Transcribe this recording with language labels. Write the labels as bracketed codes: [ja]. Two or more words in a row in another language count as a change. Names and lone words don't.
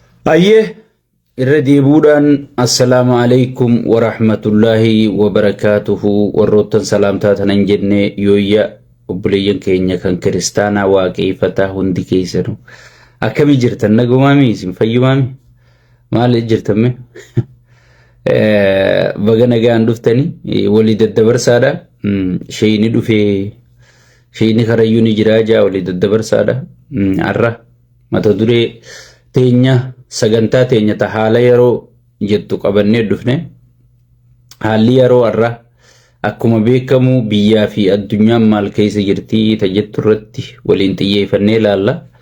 [om] Hayyee irra deebuudhaan [ar] السلام عليكم ورحمة الله وبركاته [om] warroottan salaamtaa tanan jenne yooyya obboleeyyan keenya kan kiristaanaa waaqeeffataa hundi keessanu akkamii jirtan nagumaami isin fayyumaami maal jirtamme baga nagaan dhuftanii walii daddabarsaadha sheyni dhufee sheyni karayyuu ni jiraa jaa walii daddabarsaadha arra mata duree teenya sagantaa teenya ta haala yeroo jettu qabannee dhufne haalli yeroo arra akkuma beekamu biyyaa fi addunyaan maal keessa jirti ta jettu irratti waliin xiyyeeffannee ilaalla